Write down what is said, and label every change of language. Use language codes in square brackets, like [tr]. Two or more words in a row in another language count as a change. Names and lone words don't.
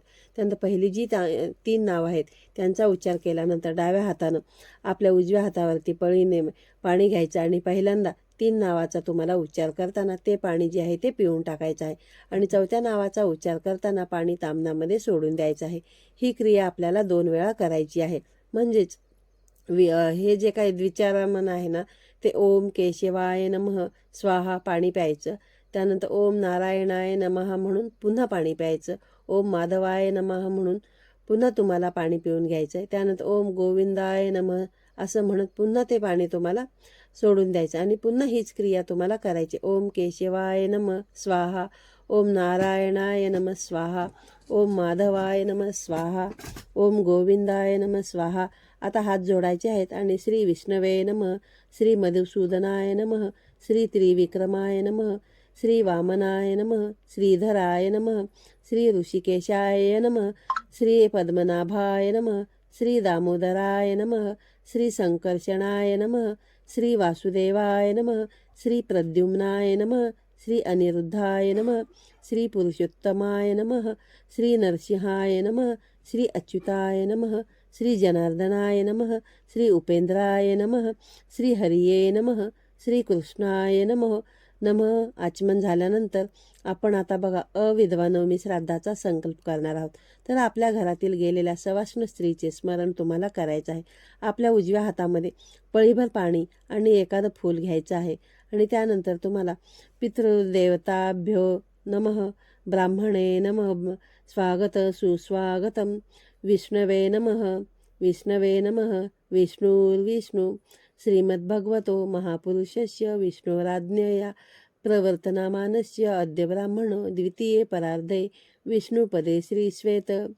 [mr] त्यानंतर पहिली जी 3 नावं आहेत त्यांचा उच्चार केल्यानंतर डाव्या हातानं आपल्या उजव्या हातावरती पळीने पाणी घ्यायचं आणि पहिल्यांदा 3 नावाचा तुम्हाला उच्चार करताना ते पाणी जे आहे ते पिऊन टाकायचं आहे आणि 4थ्या नावाचा उच्चार करताना पाणी ताम्हणामध्ये सोडून द्यायचं आहे. ही क्रिया आपल्याला 2 वेळा करायची आहे. म्हणजेच हे जे काही द्विचारमन आहे ना ते [sa] ओम केशवाय नमः स्वाहा [mr] पाणी प्यायचं. त्यानंतर [sa] ओम नारायणाय नमः [mr] म्हणून पुन्हा पाणी प्यायचं. [sa] ओम माधवाय नमः [mr] म्हणून पुन्हा तुम्हाला पाणी पिऊन घ्यायचं आहे. त्यानंतर [sa] ओम गोविंदाय नमः [mr] असं म्हणत पुन्हा ते पाणी तुम्हाला सोडून द्यायचं आणि पुन्हा हीच क्रिया तुम्हाला करायची. [sa] ओम केशवाय नमः स्वाहा, ओम नारायणाय नमः स्वाहा, ओम माधवाय नमः स्वाहा, ओम गोविंदाय नमः स्वाहा. [mr] आता हात जोडायचे आहेत आणि [sa] श्री विष्णवे नमः, श्री मधुसूदनाय नमः, श्री त्रिविक्रमाय नमः, श्री वामनाय नमः, श्रीधराय नमः, श्री ऋषिकेशाय नमः, श्री पद्मनाभाय नमः, श्री दामोदराय नमः, श्री संकर्षणाय नमः, श्री वासुदेवाय नमः, श्री प्रद्युम्नाय नमः, श्री अनिरुद्धाय नमः, श्री पुरुषोत्तमाय नमः, श्री नरसिंहाय नमः, श्री अच्युताय नमः, श्री जनार्दनाय नमः, श्री उपेंद्राय नमः, श्री हरिये नमः, श्री कृष्णाय नमः. [mr] आचमन झाल्यानंतर आपण आता बघा अविधवा नवमी श्राद्धाचा संकल्प करणार आहोत. तर आपल्या घरातील गेलेल्या सवाष्ण स्त्रीचे स्मरण तुम्हाला करायचं आहे. आपल्या उजव्या हातामध्ये पळीभर पाणी आणि एखादं फूल घ्यायचं आहे आणि त्यानंतर तुम्हाला [sa] पितृदेवताभ्यो नमः, ब्राह्मणे नमः, स्वागत सुस्वागतम, विष्णवे नमः, विष्णवे नमः, विष्णुर्विष्णू, श्रीमद्भगवतो महापुरुषस्य विष्णोराज्ञया प्रवर्तनामानस्य अद्य ब्राह्मणो द्वितीये परार्धे विष्णुपदे श्रीश्वेत